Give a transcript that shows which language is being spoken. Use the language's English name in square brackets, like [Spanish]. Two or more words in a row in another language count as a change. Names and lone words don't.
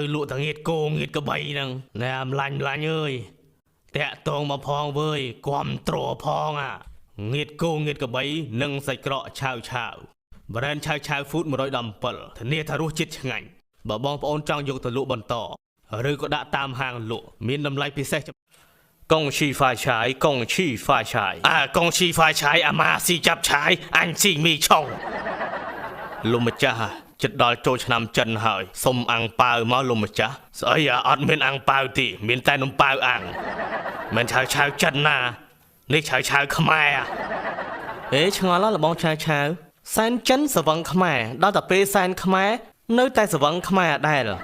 [Khmer] លក់តងៀតគោងៀតក្បីហ្នឹងណែម្លាញ់អើយតាក់តងមកផងវើយគាំទ្រផងងៀតគោងៀតក្បីនិងសាច់ក្រកឆាវប្រេនឆាវ ហ្វូត117ធានាថារសជាតិឆ្ងាញ់បើបងប្អូនចង់យកទៅលក់បន្តឬក៏ដាក់តាមហាងលក់មានតម្លៃពិសេស [Chinese] 恭喜发财恭喜发财恭喜发财 [Khmer] អាម៉ាស៊ីចាប់ឆាយអញស៊ីមីឆុងលោកម្ចាស់ចិត្តដល់ចូលឆ្នាំចិនហើយសុំអាំងប៉ាវមកលោកម្ចាស់ស្អីអត់មានអាំងប៉ាវទេមានតែនំប៉ាវអាំងមិនឆាវចិនណានេះឆាវខ្មែរឆ្ងល់ឡបងឆាវសែនចិនសវឹងខ្មែរដល់តែពេលសែនខ្មែរនៅតែសវឹងខ្មែរដែរ